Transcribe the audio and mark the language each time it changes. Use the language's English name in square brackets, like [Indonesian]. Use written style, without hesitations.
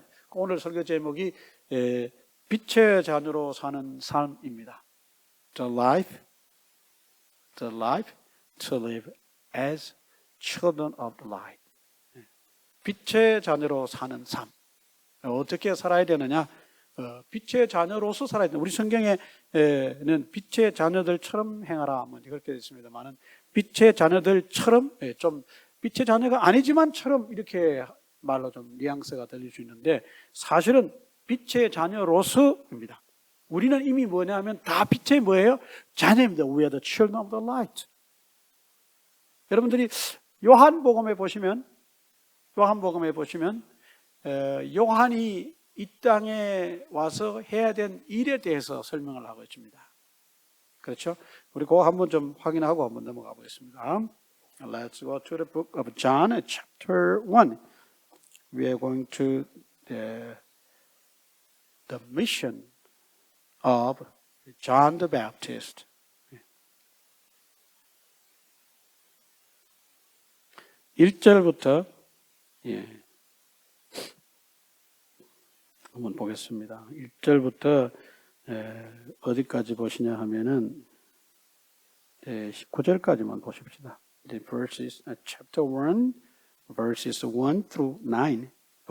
[Korean] 오늘 설교 제목이 빛의 자녀로 사는 삶입니다. [English] The life to live as children of the light. [Korean] 빛의 자녀로 사는 삶. 어떻게 살아야 되느냐? 빛의 자녀로서 살아야 된다. 우리 성경에는 빛의 자녀들처럼 행하라. 뭐 그렇게 되어 있습니다만은 빛의 자녀들처럼 좀 빛의 자녀가 아니지만처럼 이렇게 말로 좀 뉘앙스가 들릴 수 있는데 사실은 빛의 자녀로서입니다. 우리는 이미 뭐냐면 다 빛의 뭐예요? 자녀입니다. [English] We are the children of the light. [Korean] 여러분들이 요한복음에 보시면 요한이 이 땅에 와서 해야 된 일에 대해서 설명을 하고 있습니다. 그렇죠? 우리 그거 한번 좀 확인하고 한번 넘어가 보겠습니다. [English] Let's go to the book of John, chapter 1. We are going to the mission of John the Baptist. [Korean] 1절부터 한번 보겠습니다. 1절부터 어디까지 보시냐 하면은 19절까지만 보십시다. [English] The verses, chapter 1, verses 1 through 9.